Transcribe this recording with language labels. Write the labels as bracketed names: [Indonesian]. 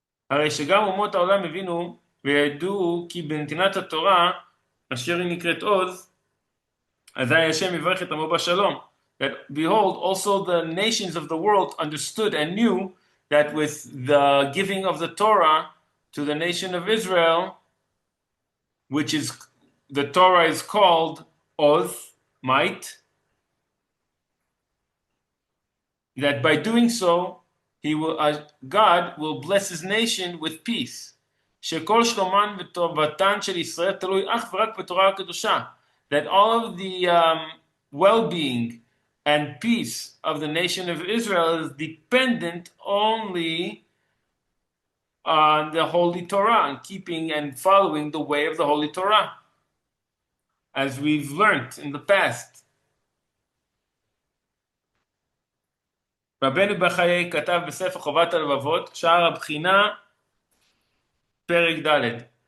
[Hebrew] הרי שגם אומות העולם הבינו וידעו כי בנתינת התורה אשר היא נקראת עוז, אזי השם יברך את עמו בשלום. [English] That behold, also the nations of the world understood and knew that with the giving of the Torah to the nation of Israel, which is, the Torah is called Oz, might, that by doing so, God will bless his nation with peace. [Hebrew] שכל שלומן וטובתן של ישראל תלוי אך ורק בתורה הקדושה. [English] That all of the well-being and peace of the nation of Israel is dependent only on the Holy Torah and keeping and following the way of the Holy Torah, as we've learned in the past. [Hebrew] רבנו בחיי כתב בספר חובת הלבבות, שער הבחינה, פרק ד'.